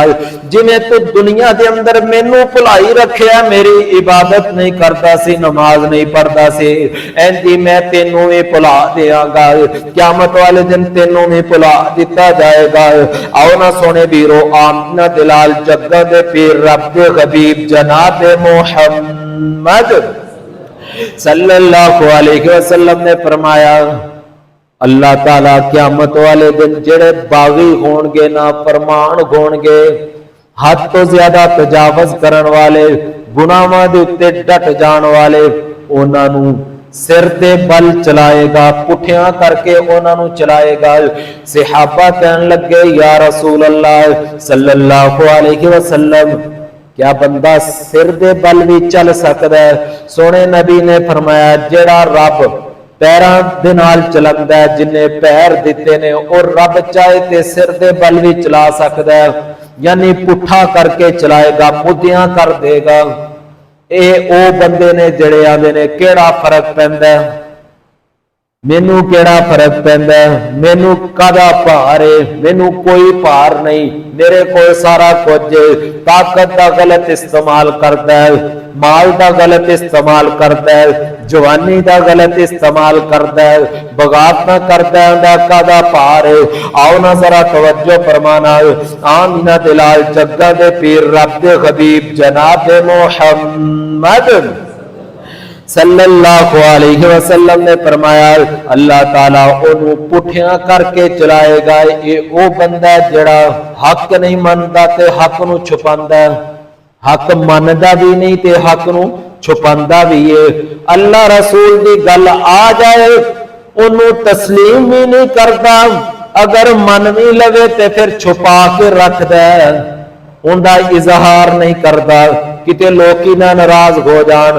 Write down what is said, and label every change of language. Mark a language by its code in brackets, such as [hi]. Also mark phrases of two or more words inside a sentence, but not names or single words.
[pa] جویں توں دنیا دے اندر مینوں بھلائی رکھیا، میری عبادت نہیں کردا سی، نماز نہیں پڑھدا سی، انج میں تینوں وی بھلا دیاں گا، قیامت والے دن تینوں وی بھلا دتا جائے گا. آؤ نا سوہنے ویرو آمنہ دے لال جگ دے پیر رب دے حبیب جناب محمد [ar] صلى الله عليه وسلم [pa] نے فرمایا اللہ تعالیٰ قیامت والے دن جیہڑے باغی ہون گے نافرمان ہون گے، حد توں زیادہ تجاوز کرن والے، گناہاں دے اتے ڈٹ جان والے، انہاں نوں سر دے بل چلائے گا، پٹھیاں کر کے انہاں نوں چلائے گا. صحابہ کہن لگے یا رسول اللہ [ar] صلى الله عليه وسلم [pa] کیا بندہ سر دے بل وی چل سکدا ہے? سوہنے نبی نے فرمایا جیہڑا رب پیراں دے نال چلدا ہے، جنہاں نوں پیر دتے نے اور رب چاہے تے سر دے بل وی چلا سکدا ہے، یعنی پٹھا کر کے چلائے گا، مدھیاں کر دیوے گا. اے او بندے نے جیہڑے آندے نے کیہڑا فرق پیندا ہے، مینوں کیہڑا فرق پیندا ہے، مینوں کاہدا بھار ہے، مینوں کوئی بھار نہیں، میرے کو سارا کچھ طاقت کا غلط استعمال کرتا ہے، مال کا غلط استعمال کرتا ہے، جوانی کا غلط استعمال کرتا ہے، بغاوت کرتا ہے, माल का गलत इस्तेमाल करता है, जवानी का गलत इस्तेमाल करता है, बगावत करता है, کاہدا بھار ہے. آؤ نا ذرا توجہ فرمانا، آمنہ دے لال جگ دے پیر رب دے حبیب جناب محمد [ar] صلى الله عليه وسلم [pa] نے فرمایا اللہ تعالیٰ اوہنوں پٹھیاں کر کے چلائے گا. اے او بندہ جیہڑا حق نہیں مندا تے حق نوں چھپاندا، حق مندا وی نہیں تے حق نوں چھپاندا وی ہے. اللہ رسول دی گل آ جائے اوہنوں تسلیم وی نہیں کردا، اگر من وی لوے تے فیر چھپا کے رکھدا ہے، اوہناں دا اظہار نہیں کردا، کتے لوک نا ناراض ہو جان.